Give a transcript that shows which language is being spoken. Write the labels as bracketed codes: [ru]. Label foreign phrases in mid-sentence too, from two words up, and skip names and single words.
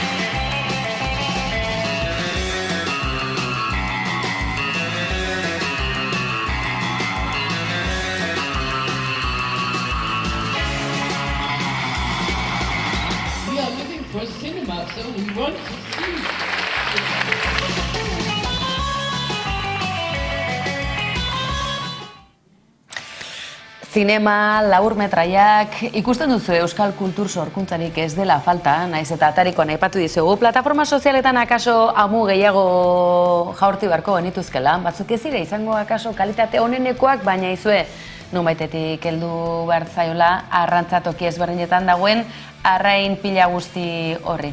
[en] We are looking for cinema, so we want to see. [eu] Zinema, laburmetraiak, ikusten duzu euskal kultur sorkuntzarik ez dela falta, naiz eta atarikoan aipatu dizugu. Plataforma sozialetan akaso amu gehiago jaurti beharko genituzkela, batzuk ez dira izango akaso kalitate onenekoak, baina izue nonbaitetik heldu behar zaiola arrantzatoki ezberdinetan dagoen arrain pila guzti horri.